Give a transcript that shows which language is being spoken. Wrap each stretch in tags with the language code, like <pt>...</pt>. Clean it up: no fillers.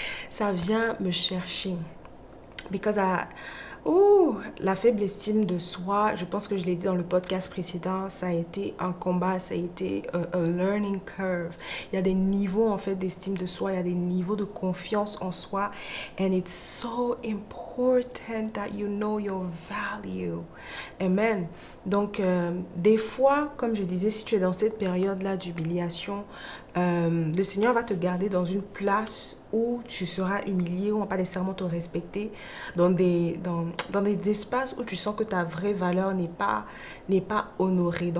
<fr>Ça vient me chercher. Because Ouh, la faible estime de soi, je pense que je l'ai dit dans le podcast précédent, ça a été un combat, ça a été</fr> <en>a learning curve.</en> <fr>Il y a des niveaux en fait d'estime de soi, il y a des niveaux de confiance en soi.</fr> <en>And it's so important that you know your value. Amen.</en> <fr>Donc, des fois, comme je disais, si tu es dans cette période-là d'humiliation, le Seigneur va te garder dans une place où tu seras humilié, où on va pas nécessairement te respecter, dans des espaces où tu sens que ta vraie valeur n'est pas honorée.</fr>